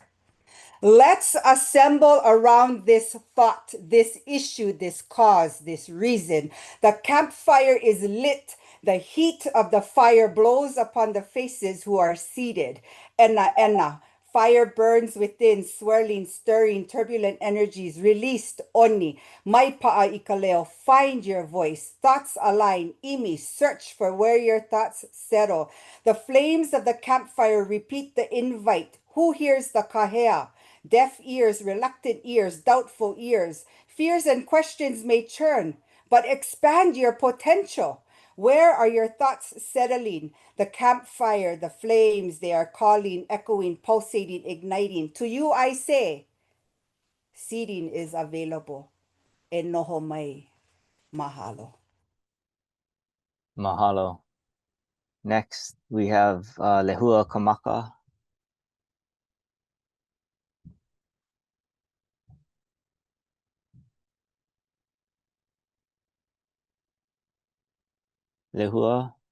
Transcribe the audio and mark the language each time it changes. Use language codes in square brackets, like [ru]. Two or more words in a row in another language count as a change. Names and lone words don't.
[en] Let's assemble around this thought, this issue, this cause, this reason. The campfire is lit. The heat of the fire blows upon the faces who are seated. Enna, enna. Fire burns within, swirling, stirring, turbulent energies released. [haw] Oni, mai pa'a ikaleo, [en] find your voice. Thoughts align. Imi, search for where your thoughts settle. The flames of the campfire repeat the invite. Who hears the kahea? Deaf ears, reluctant ears, doubtful ears. Fears and questions may churn, but expand your potential. Where are your thoughts settling? The campfire, the flames, they are calling, echoing, pulsating, igniting. To you I say, seating is available. [haw] E noho mai. Mahalo. Mahalo. [en] Next, we have Lehua Kamaka. Lehua.